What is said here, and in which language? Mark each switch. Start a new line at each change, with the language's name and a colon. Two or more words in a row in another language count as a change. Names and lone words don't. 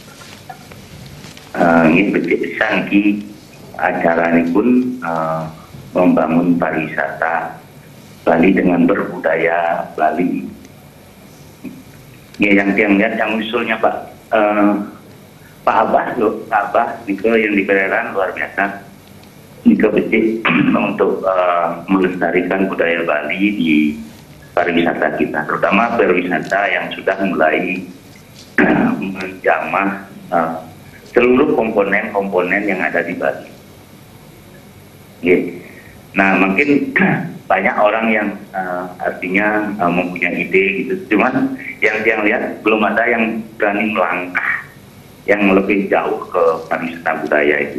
Indonesian: Ini bisa acara ini pun membangun pariwisata Bali dengan berbudaya Bali. Ya, yang lihat yang usulnya Pak Abah itu yang di Beneran luar biasa.
Balinese: Nika becik
Indonesian: untuk melestarikan budaya Bali di pariwisata kita, terutama pariwisata yang sudah mulai menjamah seluruh komponen-komponen yang ada di Bali. Nah, mungkin banyak orang yang artinya mempunyai ide gitu, cuman yang lihat belum ada yang berani melangkah yang lebih jauh ke pariwisata budaya itu.